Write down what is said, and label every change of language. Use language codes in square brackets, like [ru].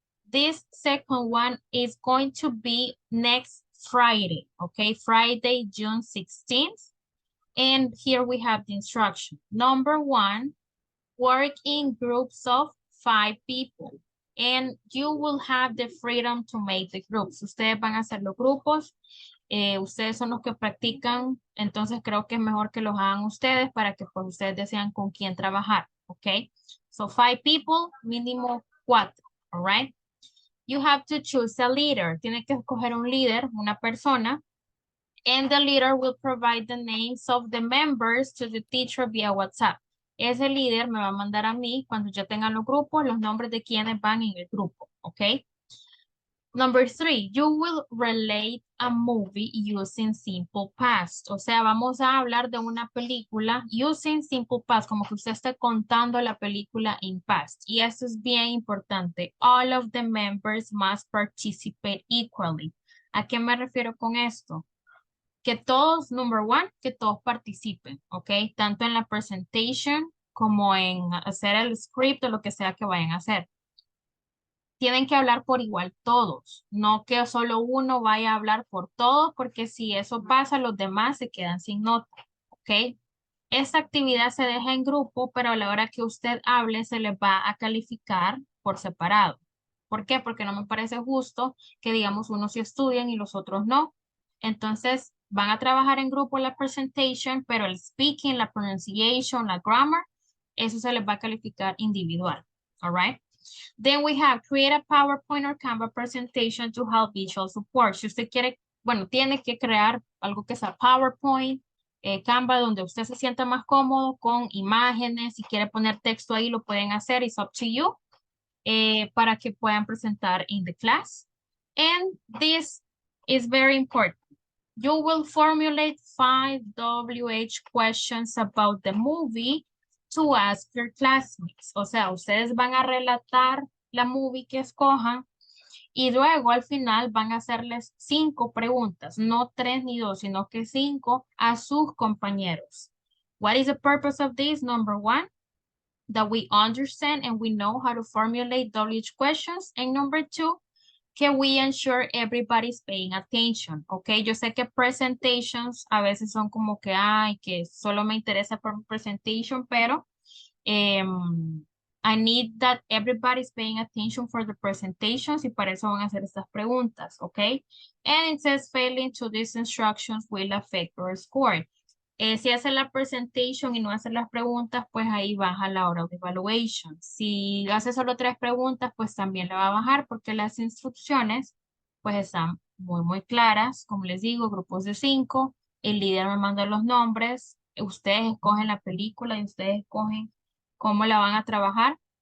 [en] This second one is going to be next Friday, okay? Friday, June 16th. And here we have the instruction. Number one, work in groups of 5 people. And you will have the freedom to make the groups. [es] Ustedes van a hacer los grupos. Ustedes son los que practican. Entonces creo que es mejor que los hagan ustedes para que pues ustedes decidan con quién trabajar. [en] Ok. So 5 people, mínimo 4. All right. You have to choose a leader. [es] Tiene que escoger un líder, una persona. [en] And the leader will provide the names of the members to the teacher via WhatsApp. [es] Ese líder me va a mandar a mí, cuando yo tenga los grupos, los nombres de quienes van en el grupo, ¿ok? [en] Number 3, you will relate a movie using simple past. [es] O sea, vamos a hablar de una película [en] using simple past, [es] como que usted esté contando la película [en] in past. [es] Y eso es bien importante. [en] All of the members must participate equally. [es] ¿A qué me refiero con esto? Que todos, [en] number one, [es] que todos participen, ¿ok? Tanto en la presentation como en hacer el script o lo que sea que vayan a hacer. Tienen que hablar por igual todos, no que solo uno vaya a hablar por todos, porque si eso pasa, los demás se quedan sin nota, ¿ok? Esta actividad se deja en grupo, pero a la hora que usted hable, se les va a calificar por separado. ¿Por qué? Porque no me parece justo que, digamos, unos sí estudian y los otros no. Entonces, van a trabajar en grupo la presentation, pero el speaking, la pronunciation, la grammar, eso se les va a calificar individual. [en] All right? Then we have create a PowerPoint or Canva presentation to help visual support. [es] Si usted quiere, bueno, tiene que crear algo que sea PowerPoint, Canva, donde usted se sienta más cómodo con imágenes. Si quiere poner texto ahí, lo pueden hacer. [en] It's up to you. [es] Para que puedan presentar [en] in the class. And this is very important. You will formulate 5 WH questions about the movie to ask your classmates. [es] O sea, ustedes van a relatar la movie que escojan y luego al final van a hacerles 5 preguntas, no 3 ni 2, sino que 5 a sus compañeros. [en] What is the purpose of this? Number 1, that we understand and we know how to formulate WH questions. And number 2, can we ensure everybody's paying attention? [es] Ok, yo sé que presentations a veces son como que, ay, que solo me interesa por presentation, pero [en] I need that everybody's paying attention for the presentations [es] y para eso van a hacer estas preguntas, ok? [en] And it says failing to these instructions will affect your score. [es] Si hace la presentation y no hace las preguntas, pues ahí baja la hora de evaluation. Si hace solo 3 preguntas, pues también le va a bajar porque las instrucciones pues están muy claras. Como les digo, grupos de 5, el líder me manda los nombres, ustedes escogen la película y ustedes escogen cómo la van a trabajar.